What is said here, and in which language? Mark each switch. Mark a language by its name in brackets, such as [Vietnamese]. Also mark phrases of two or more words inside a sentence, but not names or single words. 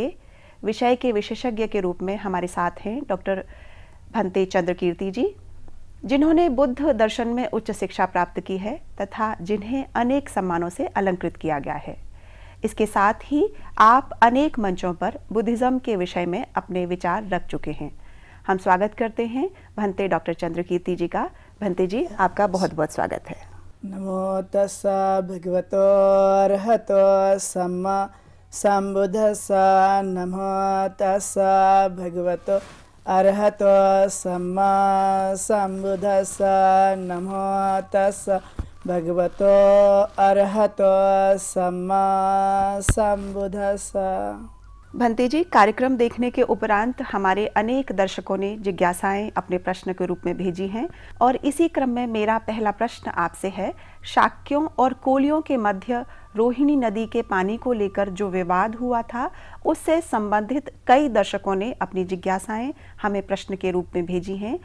[Hindi] विषय के विशेषज्ञ के रूप में हमारे साथ हैं डॉक्टर भंते चंद्रकीर्ति जी, जिन्होंने बुद्ध दर्शन में उच्च शिक्षा प्राप्त की है तथा जिन्हें अनेक सम्मानों से अलंकृत किया गया है। इसके साथ ही आप अनेक मंचों पर बुद्धिज्म के विषय में अपने विचार रख चुके हैं। हम स्वागत करते हैं भंते डॉक्टर चंद्रकीर्ति जी का। भंते जी, आपका बहुत बहुत स्वागत है। [Pali] नमो तस्सा भगवतो अरहतो सम्मा संबुद्धस्सा। नमो तस्सा भगवतो अरहतो सम्मा संबुद्धस्सा। नमो तस्सा भगवतो अरहतो सम्मा संबुद्धस्सा। [Hindi] भंते जी, कार्यक्रम देखने के उपरांत हमारे अनेक दर्शकों ने जिज्ञासाएं अपने प्रश्न के रूप में भेजी हैं और इसी क्रम में मेरा पहला प्रश्न आपसे है। शाक्यों और कोलियों के मध्य रोहिणी नदी के पानी को लेकर जो विवाद हुआ था, उससे संबंधित कई दर्शकों ने अपनी जिज्ञासाएं हमें प्रश्न के रूप में भेजी हैं।